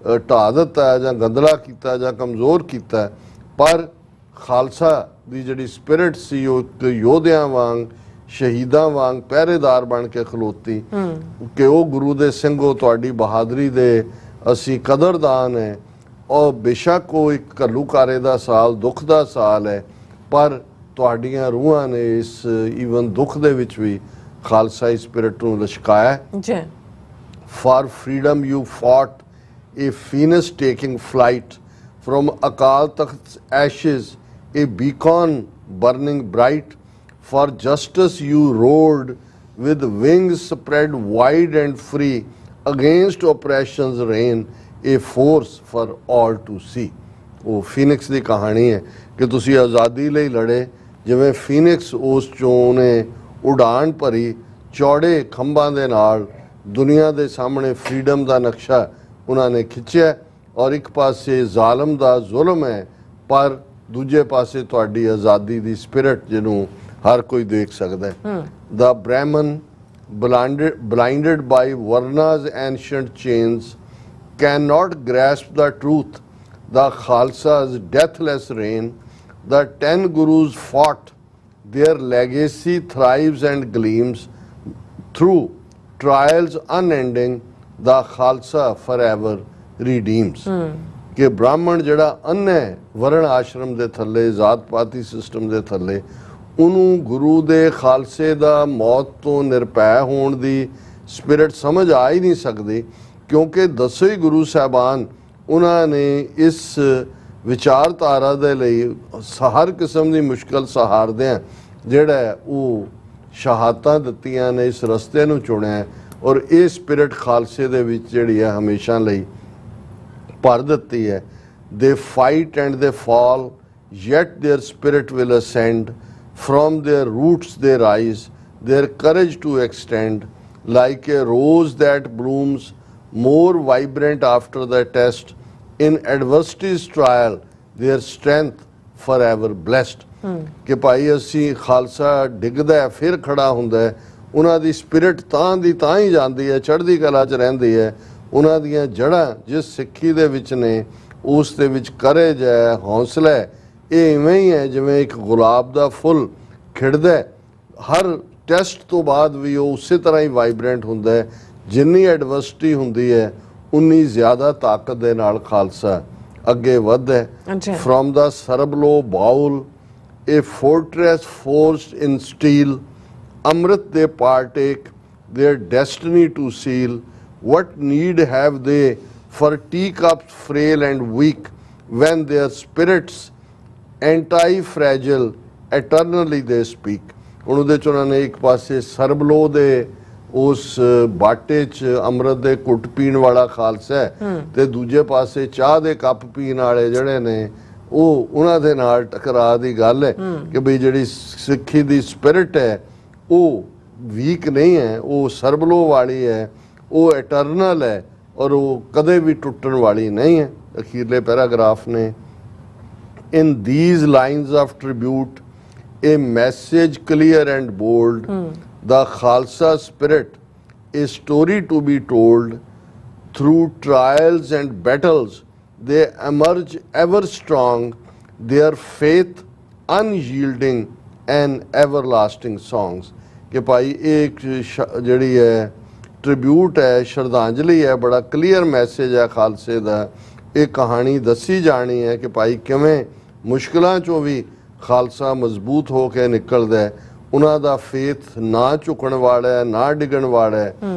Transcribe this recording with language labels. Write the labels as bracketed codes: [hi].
[pa] ਢਾਹ ਦਿੱਤਾ ਜਾਂ ਗੰਦਲਾ ਕੀਤਾ ਜਾਂ ਕਮਜ਼ੋਰ ਕੀਤਾ ਪਰ ਖਾਲਸਾ ਦੀ ਜਿਹੜੀ ਸਪਿਰਿਟ ਸੀ ਉਹ ਇੱਕ ਯੋਧਿਆਂ ਵਾਂਗ ਸ਼ਹੀਦਾਂ ਵਾਂਗ ਪਹਿਰੇਦਾਰ ਬਣ ਕੇ ਖਲੋਤੀ ਕਿ ਉਹ ਗੁਰੂ ਦੇ ਸਿੰਘੋ ਤੁਹਾਡੀ ਬਹਾਦਰੀ ਦੇ ਅਸੀਂ ਕਦਰਦਾਨ ਹੈ। ਔਰ ਬੇਸ਼ੱਕ ਉਹ ਇੱਕ ਘੱਲੂਕਾਰੇ ਦਾ ਸਾਲ ਦੁੱਖ ਦਾ ਸਾਲ ਹੈ ਪਰ ਤੁਹਾਡੀਆਂ ਰੂਹਾਂ ਨੇ ਇਸ ਈਵਨ ਦੁੱਖ ਦੇ ਵਿੱਚ ਵੀ ਖਾਲਸਾਈ ਸਪਿਰਿਟ ਨੂੰ ਲਸ਼ਕਾਇਆ। [en] For freedom you fought a phoenix taking flight from Akal Takht's ashes a beacon burning bright for justice you roared with wings spread wide and free against oppression's reign a force for all to see। [pa] ਉਹ Phoenix ਦੀ ਕਹਾਣੀ ਹੈ ਕਿ ਤੁਸੀਂ ਆਜ਼ਾਦੀ ਲਈ ਲੜੇ ਜਿਵੇਂ Phoenix ਉਸ ਚੋਂ ਨੇ ਉਡਾਨ ਭਰੀ ਚੌੜੇ ਖੰਭਾਂ ਦੇ ਨਾਲ ਦੁਨੀਆ ਦੇ ਸਾਹਮਣੇ ਫਰੀडम ਦਾ ਨਕਸ਼ਾ ਉਹਨਾਂ ਨੇ ਖਿੱਚਿਆ ਔਰ ਇੱਕ ਪਾਸੇ ਜ਼ਾਲਮ ਦਾ ਜ਼ੁਲਮ ਹੈ ਪਰ ਦੂਜੇ ਪਾਸੇ ਤੁਹਾਡੀ ਆਜ਼ਾਦੀ ਦੀ ਸਪਿਰਿਟ ਜਿਹਨੂੰ ਹਰ ਕੋਈ ਦੇਖ ਸਕਦਾ ਹੈ। [en] The Brahman blinded by Varna's ancient chains cannot grasp the truth the Khalsa's deathless reign the 10 gurus fought their legacy thrives and gleams through trials unending the Khalsa forever redeems [pa] ਕਿ ਬ੍ਰਾਹਮਣ ਜਿਹੜਾ ਅੰਨ ਹੈ ਵਰਣ ਆਸ਼ਰਮ ਦੇ ਥੱਲੇ [en] ਜ਼ਾਤ ਪਾਤੀ ਸਿਸਟਮ ਦੇ ਥੱਲੇ [pa] ਉਹਨੂੰ ਗੁਰੂ ਦੇ ਖਾਲਸੇ ਦਾ ਮੌਤ ਤੋਂ ਨਿਰਭੈ ਹੋਣ ਦੀ ਸਪਿਰਿਟ ਸਮਝ ਆ ਹੀ ਨਹੀਂ ਸਕਦੀ, ਕਿਉਂਕਿ 10 ਹੀ ਗੁਰੂ ਸਾਹਿਬਾਨ ਉਹਨਾਂ ਨੇ ਇਸ ਵਿਚਾਰਧਾਰਾ ਦੇ ਲਈ ਹਰ ਕਿਸਮ ਦੀ ਮੁਸ਼ਕਲ ਸਹਾਰਦਿਆਂ ਜਿਹੜਾ ਉਹ ਸ਼ਹਾਦਤਾਂ ਦਿੱਤੀਆਂ ਨੇ, ਇਸ ਰਸਤੇ ਨੂੰ ਚੁਣਿਆ ਔਰ ਇਹ ਸਪਿਰਿਟ ਖਾਲਸੇ ਦੇ ਵਿੱਚ ਜਿਹੜੀ ਹੈ ਹਮੇਸ਼ਾ ਲਈ ਭਰ ਦਿੱਤੀ ਹੈ। [en] They fight and they fall, yet their spirit will ascend. From their roots they rise, their courage to extend. Like a rose that blooms, more vibrant after the test. In adversity's trial, their strength forever blessed. [pa] ਕਿ ਭਾਈ ਅਸੀਂ ਖਾਲਸਾ ਡਿੱਗਦਾ ਹੈ ਫਿਰ ਖੜਾ ਹੁੰਦਾ ਹੈ, ਉਹਨਾਂ ਦੀ spirit ਤਾਂ ਦੀ ਤਾਂ ਹੀ ਜਾਂਦੀ ਹੈ, ਚੜ੍ਹਦੀ ਕਲਾ 'ਚ ਰਹਿੰਦੀ ਹੈ। ਉਹਨਾਂ ਦੀਆਂ ਜੜ੍ਹਾਂ ਜਿਸ ਸਿੱਖੀ ਦੇ ਵਿੱਚ ਨੇ ਉਸ ਦੇ ਵਿੱਚ ਕਰੇਜ ਹੈ, ਹੌਸਲਾ ਹੈ। ਇਹ ਇਵੇਂ ਹੀ ਹੈ ਜਿਵੇਂ ਇੱਕ ਗੁਲਾਬ ਦਾ ਫੁੱਲ ਖਿੜਦਾ ਹੈ, ਹਰ ਟੈਸਟ ਤੋਂ ਬਾਅਦ ਵੀ ਉਹ ਉਸੇ ਤਰ੍ਹਾਂ ਹੀ ਵਾਈਬਰੈਂਟ ਹੁੰਦਾ ਹੈ। ਜਿੰਨੀ ਐਡਵਰਸਿਟੀ ਹੁੰਦੀ ਹੈ ਉਨੀ ਜ਼ਿਆਦਾ ਤਾਕਤ ਦੇ ਨਾਲ ਖਾਲਸਾ ਅੱਗੇ ਵੱਧਦਾ ਹੈ। [en] From the sarbloh bowl a fortress forged in steel, Amrit they partake, their destiny to seal. What need have they for teacups frail and weak, when their spirits anti-fragile eternally they speak. [pa] ਹੁਣ ਉਹਦੇ 'ਚ ਉਹਨਾਂ ਨੇ ਇੱਕ ਪਾਸੇ ਸਰਬਲੋ ਦੇ ਉਸ ਬਾਟੇ 'ਚ ਅੰਮ੍ਰਿਤ ਦੇ ਘੁੱਟ ਪੀਣ ਵਾਲਾ ਖਾਲਸਾ ਹੈ ਤੇ ਦੂਜੇ ਪਾਸੇ ਚਾਹ ਦੇ ਕੱਪ ਪੀਣ ਵਾਲੇ ਜਿਹੜੇ ਨੇ ਉਹ ਉਹਨਾਂ ਦੇ ਨਾਲ ਟਕਰਾ ਦੀ ਗੱਲ ਹੈ ਕਿ ਬਈ ਜਿਹੜੀ ਸਿੱਖੀ ਦੀ ਸਪਿਰਿਟ ਹੈ ਉਹ ਵੀਕ ਨਹੀਂ ਹੈ, ਉਹ ਸਰਬਲੋ ਵਾਲੀ ਹੈ, ਉਹ ਇਟਰਨਲ ਹੈ ਔਰ ਉਹ ਕਦੇ ਵੀ ਟੁੱਟਣ ਵਾਲੀ ਨਹੀਂ ਹੈ। ਅਖੀਰਲੇ ਪੈਰਾਗ੍ਰਾਫ ਨੇ [en] In these lines of tribute, a message clear and bold, the Khalsa spirit, a story to be told. Through trials and battles, they emerge ever strong, their faith unyielding and everlasting songs. [pa] कि भाई एक ਜਿਹੜੀ ਹੈ tribute ਹੈ, ਸ਼ਰਧਾਂਜਲੀ ਹੈ, ਬੜਾ clear message ਹੈ ਖਾਲਸੇ ਦਾ। ਇਹ ਕਹਾਣੀ ਦੱਸੀ ਜਾਣੀ ਹੈ ਕਿ ਭਾਈ ਕਿਵੇਂ ਮੁਸ਼ਕਿਲਾਂ 'ਚੋਂ ਵੀ ਖਾਲਸਾ ਮਜ਼ਬੂਤ ਹੋ ਕੇ ਨਿਕਲਦਾ ਹੈ। ਉਹਨਾਂ ਦਾ ਫੇਥ ਨਾ ਝੁਕਣ ਵਾਲਾ ਹੈ, ਨਾ ਡਿੱਗਣ ਵਾਲਾ ਹੈ।